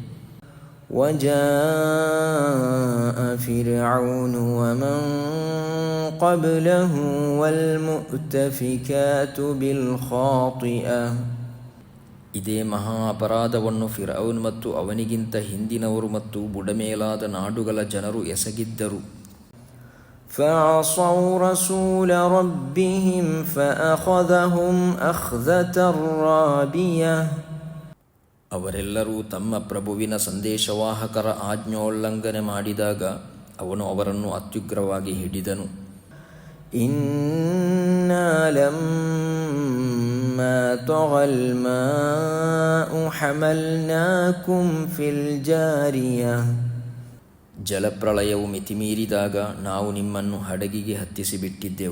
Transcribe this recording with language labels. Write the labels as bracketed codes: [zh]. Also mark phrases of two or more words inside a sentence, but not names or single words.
[ar] وجاء فرعون ومن قبله والمؤتفكات بالخاطئة, [kn] ಇದೇ ಮಹಾ ಅಪರಾಧವನ್ನು ಫಿರ್ಔನ್ ಮತ್ತು ಅವನಿಗಿಂತ ಹಿಂದಿನವರು ಮತ್ತು ಬುಡಮೇಲಾದ ನಾಡುಗಳ ಜನರು ಎಸಗಿದ್ದರು. [ar] فعصوا رسول ربهم فأخذهم أخذة رابية, [kn] ಅವರೆಲ್ಲರೂ ತಮ್ಮ ಪ್ರಭುವಿನ ಸಂದೇಶವಾಹಕರ ಆಜ್ಞೋಲ್ಲಂಘನೆ ಮಾಡಿದಾಗ ಅವನು ಅವರನ್ನು ಅತ್ಯುಗ್ರವಾಗಿ ಹಿಡಿದನು. [ar] إنا لما طغى الماء حملناكم في الجارية, [kn] ಜಲಪ್ರಳಯವು ಮಿತಿಮೀರಿದಾಗ ನಾವು ನಿಮ್ಮನ್ನು ಹಡಗಿಗೆ ಹತ್ತಿಸಿಬಿಟ್ಟಿದ್ದೆವು.